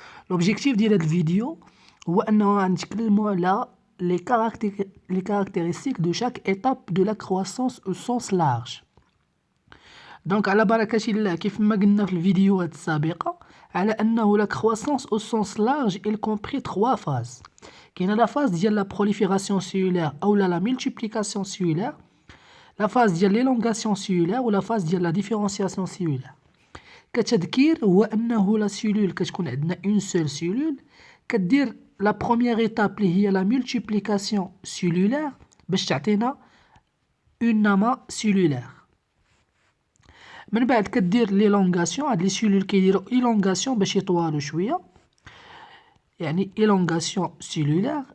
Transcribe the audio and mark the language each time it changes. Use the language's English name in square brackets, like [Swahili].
[Arabic] لوبجيكتيف ديال هذا الفيديو هو أنه غنتكلموا على لي كارactéristiques دو شاك étape دو لا croissance [French] au sens large. [Arabic] دونك على بركة الله، كيف ما قلنا في الفيديوهات السابقة على أنه لا [French] croissance au sens large il compris 3 phases. كاينة لا فاز ديال لا prolifération cellulaire أو لا multiplication cellulaire، la phase ديال l'élongation cellulaire و la phase ديال la différenciation cellulaire. [Arabic] كتذكير هو أنه لا سيلول كتكون عندنا اون سول سيلول كدير لا بروميير ايتاب اللي هي لا مولتيبليكاسيون سيلولير باش تعطينا اون نما سيلولير. من بعد كدير ليلونغاسيون، هاد لي سيلول كيديروا ايلونغاسيون باش يطوالوا شويه، يعني ايلونغاسيون سيلولير.